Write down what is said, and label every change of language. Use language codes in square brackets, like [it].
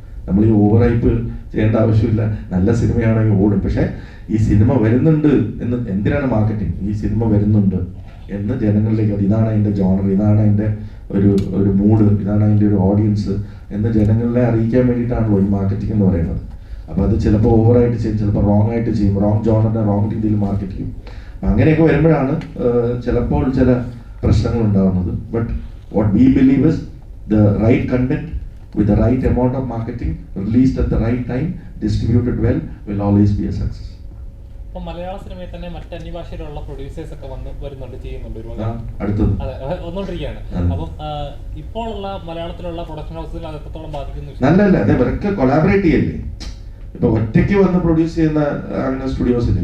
[ml] നമ്മൾ ഈ over hype ചെയ്യേണ്ട ആവശ്യമില്ല. നല്ല സിനിമയാണെങ്കിൽ ഓടും, പക്ഷേ ഈ സിനിമ വരുന്നുണ്ട് എന്ന്, എന്തിനാണ് മാർക്കറ്റിംഗ്, ഈ സിനിമ വരുന്നുണ്ട് എന്ന് ജനങ്ങളിലേക്ക്, ഇതാണ് അതിൻ്റെ ജോണർ, ഇതാണ് അതിൻ്റെ ഒരു മൂഡ്, ഇതാണ് അതിൻ്റെ ഒരു ഓഡിയൻസ് എന്ന് ജനങ്ങളെ അറിയിക്കാൻ വേണ്ടിയിട്ടാണല്ലോ ഈ മാർക്കറ്റിംഗ് എന്ന് പറയുന്നത്. അപ്പോൾ അത് ചിലപ്പോൾ ഓവറായിട്ട് ചെയ്യും, ചിലപ്പോൾ റോങ് ആയിട്ട് ചെയ്യും, റോങ് ജോണറിനെ റോങ് രീതിയിൽ മാർക്കറ്റ് ചെയ്യും. അപ്പം അങ്ങനെയൊക്കെ വരുമ്പോഴാണ് ചിലപ്പോൾ ചില പ്രശ്നങ്ങൾ ഉണ്ടാകുന്നത്. [en] But what we believe is the right content with the right amount of marketing, released at the right time, distributed well, will always be a success. [ml] അപ്പോൾ മലയാള സിനിമയിൽ തന്നെ മറ്റ് അന്യഭാഷയിലുള്ള പ്രൊഡ്യൂസേഴ്സ് ഒക്കെ വരുന്നുണ്ട്, ചെയ്യുന്നുണ്ട് ഒരുപാട്. അടുത്തത് അതെ, വന്നുകൊണ്ടിരിക്കുകയാണ്. അപ്പം ഇപ്പോൾ ഉള്ള മലയാളത്തിലുള്ള പ്രൊഡക്ഷൻ ഹൗസിൽ അത് എത്രത്തോളം ബാധിക്കുന്നു? നല്ലല്ല, അതെ, ഇവരൊക്കെ കൊളാബറേറ്റ് ചെയ്യല്ലേ. ഇപ്പൊ ഒറ്റയ്ക്ക് വന്ന് പ്രൊഡ്യൂസ് ചെയ്യുന്ന അങ്ങനെ സ്റ്റുഡിയോസ് ഇല്ല.